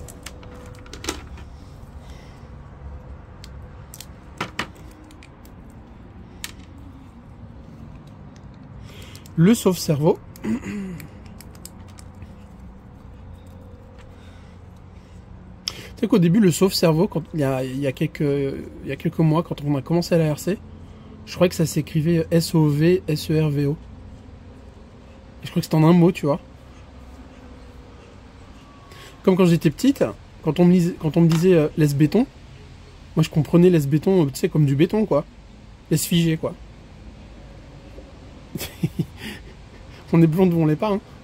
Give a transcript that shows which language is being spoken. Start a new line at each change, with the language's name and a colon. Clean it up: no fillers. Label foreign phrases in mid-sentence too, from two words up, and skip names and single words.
French: Le sauve-cerveau. Tu sais qu'au début, le sauve-cerveau, quand il y a quelques mois, quand on a commencé à la RC, je croyais que ça s'écrivait S-O-V-S-E-R-V-O. Je crois que c'était en un mot, tu vois. Comme quand j'étais petite, quand on me disait laisse béton, moi je comprenais laisse béton, tu sais, comme du béton, quoi. Laisse figer, quoi. On est blond devant les pas, hein.